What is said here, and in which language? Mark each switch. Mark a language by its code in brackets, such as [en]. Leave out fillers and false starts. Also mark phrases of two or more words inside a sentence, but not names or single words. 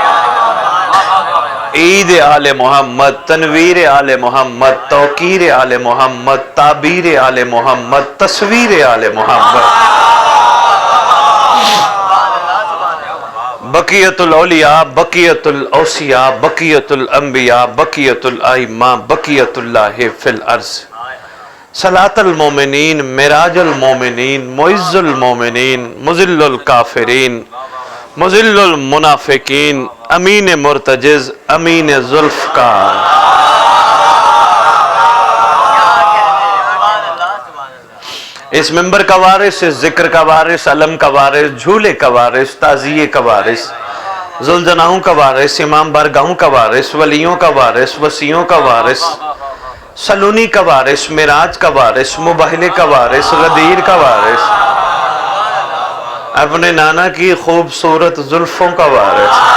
[ur] عید آل محمد، تنویر آل محمد، توقیر آل محمد، تعبیر آل محمد، تصویر آل محمد, [ar] بقية الأولياء، بقية الأوصياء، بقية الأنبياء، بقية الأئمة، بقية الله في الأرض، صلاة المؤمنين، معراج المؤمنين، معز المؤمنين، مذل الكافرين، مذل المنافقين, أمين مرتجز، أمين ذوالفقار. [ur] اس منبر کا وارث، اس ذکر کا وارث، علم کا وارث، جھولے کا وارث، تعزیے کا وارث، ذوالجناحوں کا وارث، امام بارگاہوں کا وارث، ولیوں کا وارث، وصیوں کا وارث، سلونی کا وارث، معراج کا وارث، مباہلے کا وارث، غدیر کا وارث، اپنے نانا کی خوبصورت زلفوں کا وارث,